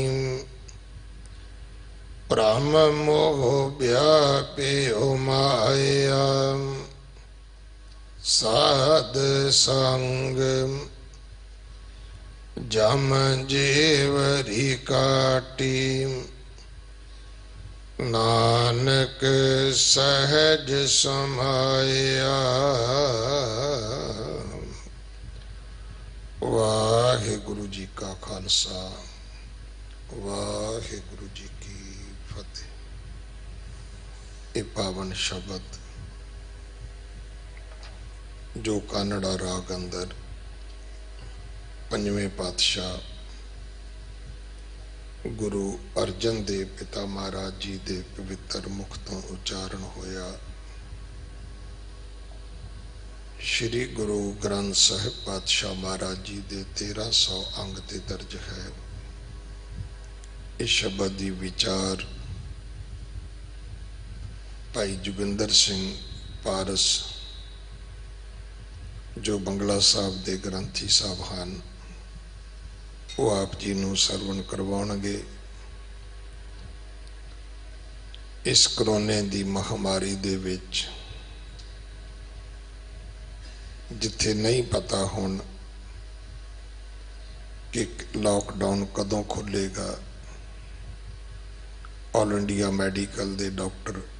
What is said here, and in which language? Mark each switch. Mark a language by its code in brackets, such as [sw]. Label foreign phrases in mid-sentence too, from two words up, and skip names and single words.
[pa] ਬ੍ਰਹਮ ਮੋਹ ਵਿਆਪਿਓ ਮਾਇਆ। ਸਾਧ ਸੰਗ ਜਮ ਜੇਵਰੀ ਕਾਟੀ। ਨਾਨਕ ਸਹਜ ਸਮਾਇਆ। ਵਾਹਿਗੁਰੂ ਜੀ ਕਾ ਖਾਲਸਾ ਵਾਹਿਗੁਰੂ ਜੀ ਕੀ ਫਤਿਹ। ਇਹ ਪਾਵਨ ਸ਼ਬਦ ਜੋ ਕਾਨੜਾ ਰਾਗ ਅੰਦਰ ਪੰਜਵੇਂ ਪਾਤਸ਼ਾਹ ਗੁਰੂ ਅਰਜਨ ਦੇਵ ਪਿਤਾ ਮਹਾਰਾਜ ਜੀ ਦੇ ਪਵਿੱਤਰ ਮੁਖ ਤੋਂ ਉਚਾਰਨ ਹੋਇਆ। ਸ੍ਰੀ ਗੁਰੂ ਗ੍ਰੰਥ ਸਾਹਿਬ ਪਾਤਸ਼ਾਹ ਮਹਾਰਾਜ ਜੀ ਦੇ 1300 ਅੰਗ ਤੇ ਦਰਜ ਹੈ। ਇਸ ਸ਼ਬਦ ਕੀ ਵਿਚਾਰ ਭਾਈ ਜੋਗਿੰਦਰ ਸਿੰਘ ਪਾਰਸ ਜੋ ਬੰਗਲਾ ਸਾਹਬ ਦੇ ਗ੍ਰੰਥੀ ਸਾਹਬ ਹੈਂ ਵੋ ਆਪ ਜੀ ਨੂੰ ਸਰਵਣ ਕਰਵਾਉਣਗੇ। ਇਸ ਕਰੋਨੇ ਦੀ ਮਹਾਮਾਰੀ ਦੇ ਵਿਚ ਜਿਥੇ ਨਹੀਂ ਪਤਾ ਹੁਣ ਕਿ ਲੌਕਡਾਉਨ ਕਦੋਂ ਖੁਲੇਗਾ, ਆਲ ਇੰਡੀਆ ਮੈਡੀਕਲ ਦੇ ਡਾਕਟਰ